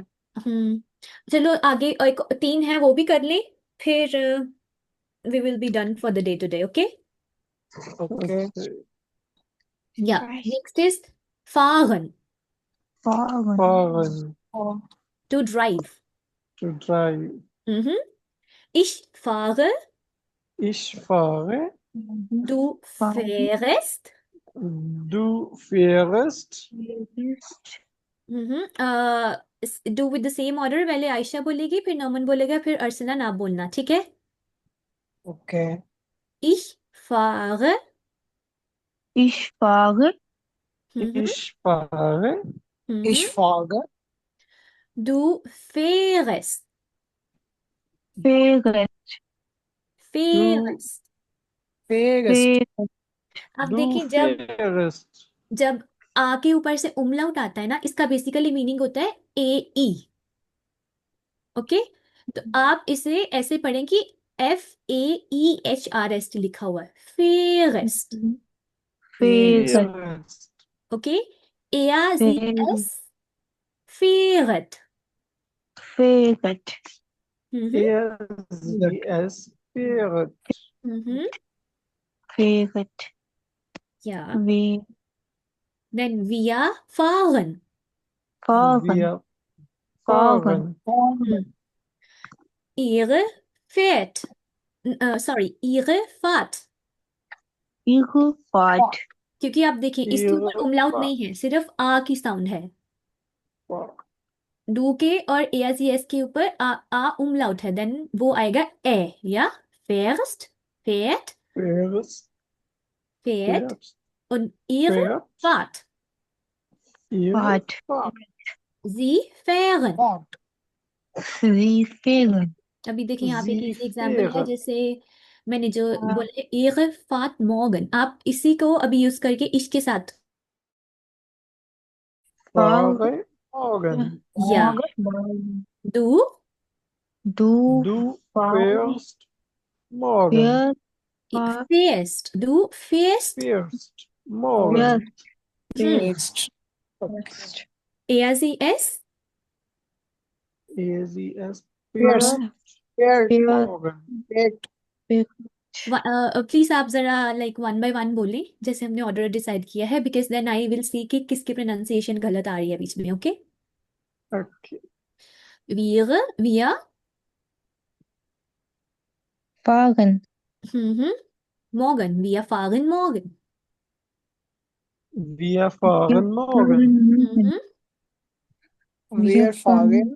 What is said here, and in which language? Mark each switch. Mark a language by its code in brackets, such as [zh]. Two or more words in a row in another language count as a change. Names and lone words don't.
[hi] चलो आगे एक 3 है वो भी कर लें. [en] फिर we will be done for the day today. Okay. ओके. Yeah. Next is fahren. [de] fahren, fahren, [en] To drive. to drive. [de] Mhm. Ich fahre, Ich fahre, du fährst. du fährst. [en] Do with the same order. [hi] पहले आयशा बोलेगी, फिर नोमन बोलेगा, फिर अरसलन आप बोलना, ठीक है? [en] ओके [de] Ich fahre. ich fahre, Mhm. Ich fahre, ich Mhm. fahre Du fährst. fähre, du, Fährst. fährst fähre, [hi] अब [de] du [hi] देखिए, [de] fährst. [hi] जब आ के ऊपर से उमलाउट आता है ना, इसका बेसिकली मीनिंग होता है ए ई। ओके, तो आप इसे ऐसे पढ़ें कि FAEHRST लिखा हुआ है, फेरेस्ट। [de] fähre, Fährst. ओके, ARZS, fähre, फेरत। fähret, Sie es fährt. fähret, [hi] या [de] wir देन wir fahren। fahren, Wir fahren, fahren. Ihre fährt, सॉरी, ihre Fahrt। ihre Fahrt, [hi] क्योंकि आप देखिए इसके [de] Ihre [hi] ऊपर उमलाउट [de] Fahrt. [hi] नहीं है, सिर्फ आ की साउंड है। डू के और ARCS के ऊपर आ उमलाउट है, देन वो आएगा ए, या [de] fährst, fährt, Fährst. fährt Fährst. und ihre Fährt. Fahrt। Ihre Fahrt, Fahrt. Sie fahren। fahrt sie fahren, [hi] अभी देखिए यहाँ पे एक [de] Sie [hi] इजी एग्जांपल है, [de] fahren. [hi] जैसे मैंने जो बोला है, [de] ihre Fahrt morgen, [hi] आप इसी को अभी यूज करके इश के साथ, [de] Fahre morgen. या du du Du fahrst, fährst morgen. fährst, du fährst, Fährst morgen. fährst fährst, ARCS, Ehe sie es fährst fährt fährt morgen. fährt [hi] प्लीज आप जरा [en] like one by one [hi] बोलें, जैसे हमने ऑर्डर डिसाइड किया है, [en] because then I will see [hi] कि किसकी प्रोनाउंसिएशन गलत आ रही है बीच में। [en] ओके, Okay. [de] wir fahren, morgen, wir fahren morgen। Wir fahren morgen. Mhm. wir fahren